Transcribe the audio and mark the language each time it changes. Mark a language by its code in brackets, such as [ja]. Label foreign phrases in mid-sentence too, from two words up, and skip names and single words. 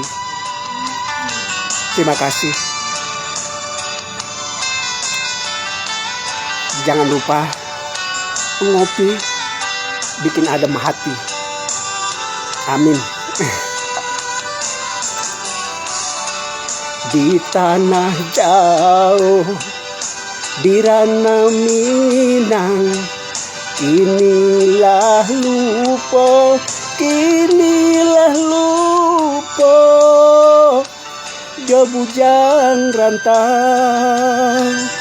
[id] Terima kasih. Jangan lupa ngopi, bikin adem hati. Amin. Di tanah jauh, di ranah Minang, kinilah lupa, kinilah lupa, jauh bujang rantau.